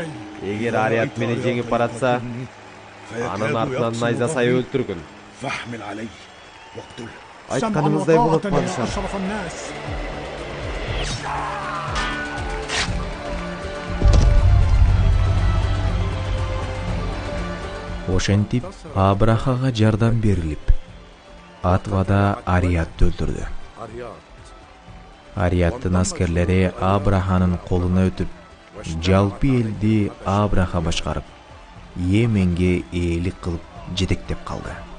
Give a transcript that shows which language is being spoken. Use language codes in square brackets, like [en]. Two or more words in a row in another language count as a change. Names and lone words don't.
[ky] эгер Арият мени жеңип баратса, анын артынан найза сай өлтүргүн. [ar] فاحمل علي واقتله. [ky] Айтканыңыздай болот, [ar] سمعا وطاعة يا [ky] падышам. [ar] أشرف الناس. [ky] Ошентип Абрахага жардам берилип, Атвада Ариятты өлтүрдү. Арияттын аскерлери Абраханын колуна өтүп, жалпы элди Абраха башкарып, Йеменге ээлик кылып жетектеп калды.